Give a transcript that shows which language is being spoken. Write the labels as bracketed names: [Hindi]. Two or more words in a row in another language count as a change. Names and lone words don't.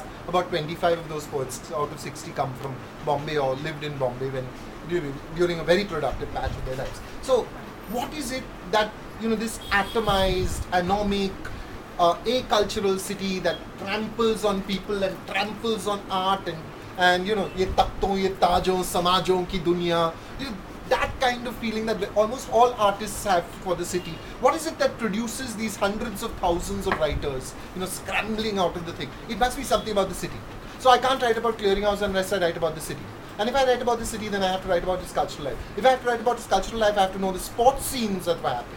[English] About 25 of those poets out of 60 come from Bombay or lived in Bombay during a very productive patch of their lives. So, what is it that this atomized, anomic, acultural city that tramples on people and tramples on art and [Hindi] ये तख़्तों, ये ताजों, समाजों की दुनिया, [English] that kind of feeling that almost all artists have for the city. What is it that produces these hundreds of thousands of writers, scrambling out of the thing? It must be something about the city. So I can't write about Clearinghouse unless I write about the city. And if I write about the city, then I have to write about its cultural life. If I have to write about its cultural life, I have to know the sports scenes that were happening.